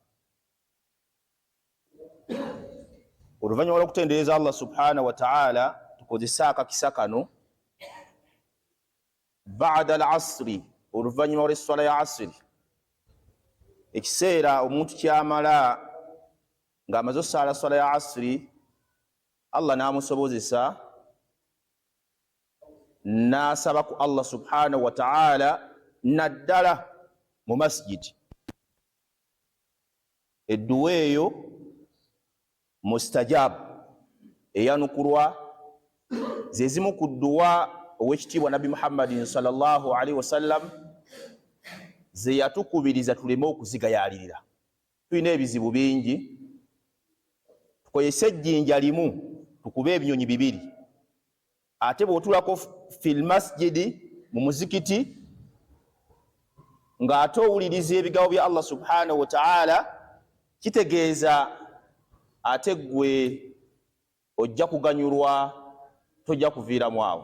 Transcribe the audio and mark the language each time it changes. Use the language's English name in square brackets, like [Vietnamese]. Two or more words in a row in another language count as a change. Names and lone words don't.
[Ganda] Oluvannyuma lw'okutendereza [Arabic] الله سبحانه وتعالى [Ganda] tukozesa akakisa kano [Arabic] بعد العصر, [Ganda] oluvannyuma lw'esswala ya asiri, ekiseera omuntu kyamala ng'amaze osaala swala ya asiri, Allah n'amusobozesa n'asaba ku [Arabic] الله سبحانه وتعالى [Ganda] naddala mu masjidi. Edduwa eyo mustajab eyanukulwa, ze zimu ku dduwa ow'ekitiibwa Nabi [Arabic] محمد صلى الله عليه وسلم [Ganda] ze yatukubiriza tuleme okuzigayaalirira. Tulina ebizibu bingi, tukozese ejjinja limu tukube ebinyonyi bibiri, ate bw'otulako [Arabic] في المسجد [Ganda] mu muzikiti ng'ate owuliriza ebigambo bya [Arabic] الله سبحانه وتعالى, [Ganda] kitegeeza ate gwe ojja kuganyulwa, tojja kuviiramu awo.